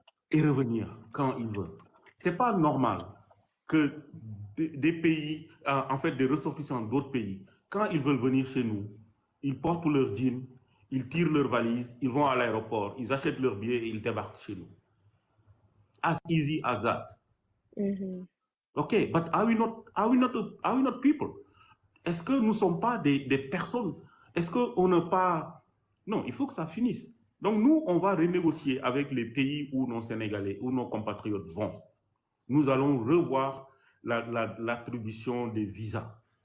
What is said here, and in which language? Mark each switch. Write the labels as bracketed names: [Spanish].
[French] Et revenir quand il veut. C'est pas normal que des pays, en fait des ressortissants d'autres pays, quand ils veulent venir chez nous, ils portent leur jean, ils tirent leurs valises, ils vont à l'aéroport, ils achètent leurs billets et ils débarquent chez nous. [English] As easy as that. Okay, but are we not people? [French] Est-ce que nous ne sommes pas des personnes? Est-ce qu'on n'a pas... Non, il faut que ça finisse. Donc nous, on va renégocier avec les pays où nos Sénégalais, où nos compatriotes vont. Nous allons revoir l'attribution des visas.